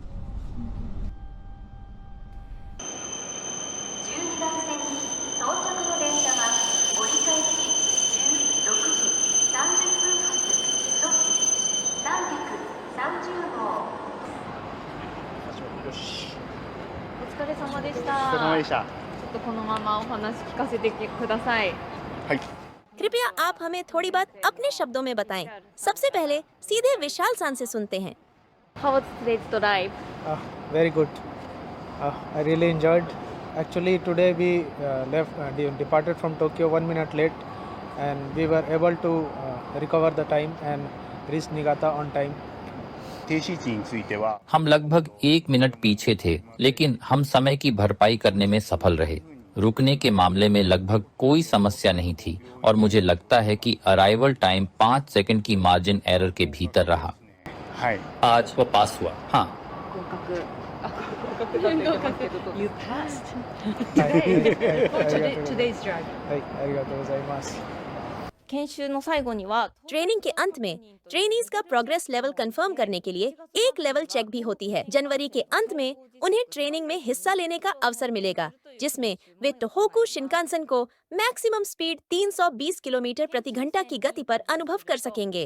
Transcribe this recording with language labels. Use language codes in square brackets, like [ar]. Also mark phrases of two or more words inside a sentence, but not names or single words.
[ja] 12 番線に到着の電車は折り返し16時30分発ストップ330号。よし。お疲れ様でしお疲れ様た。でした。ちょっとこのままお話聞かせてください。はい。 [hi] कृपया आप हमें थोड़ी बात अपने शब्दों में बताएं। सबसे पहले सीधे विशाल सान से सुनते हैं। [en] How was today's drive? Very good. I really enjoyed. Actually, today we departed from Tokyo 1 minute late, and we were able to recover the time and reach Niigata on time. [ja] 停止位置については [hi] हम लगभग 1 मिनट पीछे थे, लेकिन हम समय की भरपाई करने में सफल रहे। रुकने के मामले में लगभग कोई समस्या नहीं थी और मुझे लगता है कि [en] arrival time [hi] 5 सेकंड की [en] margin error [hi] के भीतर रहा। [ja] はい [hi] आज वो पास हुआ। हाँ, [ja] はい、ありがとうございます。研修の最後には [hi] ट्रेनिंग के अंत में ट्रेनीज का [en] progress level confirm [hi] करने के लिए एक [en] level check [hi] भी होती है। जनवरी के अंत में उन्हें ट्रेनिंग में हिस्सा लेने का अवसर मिलेगा, जिसमें वे टोहोकू शिनकानसेन को [en] maximum speed [hi] 320 किलोमीटर प्रति घंटा की गति पर अनुभव कर सकेंगे।